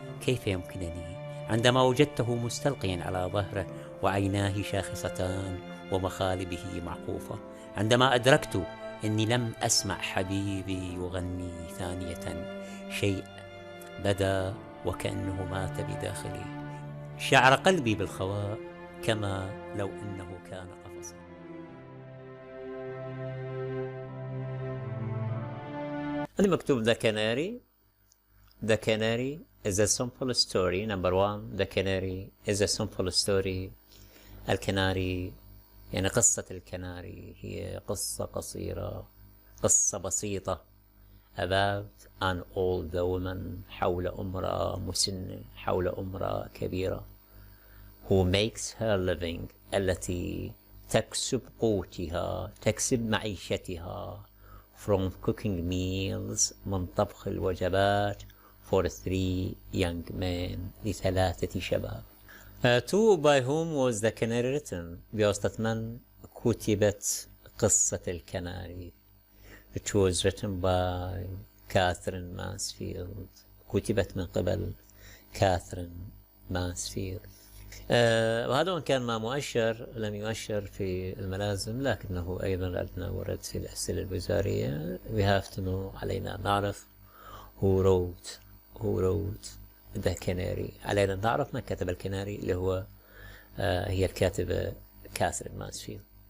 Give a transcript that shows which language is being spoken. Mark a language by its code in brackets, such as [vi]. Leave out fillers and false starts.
[ar] كيف يمكنني عندما وجدته مستلقيا على ظهره وعيناه شاخصتان ومخالبه معقوفة، عندما أدركت أني لم أسمع حبيبي يغني ثانية، شيء بدا وكأنه مات بداخلي. شعر قلبي بالخواء كما لو أنه كان قفصا. أنا مكتوب The Canary. [en] The Canary is a simple story. Number one, The Canary is a simple story. [ar] الكناري يعني قصة الكناري هي قصة قصيرة، قصة بسيطة [en] about an old woman، [ar] حول امرأة مسنة، حول امرأة كبيرة [en] who makes her living، [ar] التي تكسب قوتها، تكسب معيشتها [en] from cooking meals، [ar] من طبخ الوجبات [en] for 3 young men، [ar] لثلاثة شباب. [en] To by whom was the canary written؟ [ar] بواسطة من كتبت قصة الكناري؟ [en] It was written by Catherine Mansfield، [ar] كتبت من قبل كاثرين مانسفيلد. وهذا وإن كان ما مؤشر، لم يؤشر في الملازم، لكنه أيضا عندنا ورد في الأسئلة الوزارية. [en] we have to know، [ar] علينا نعرف [en] who wrote the canary، [ar] علينا نعرف من كتب الكناري، اللي هو هي الكاتبة كاثرين مانسفيلد.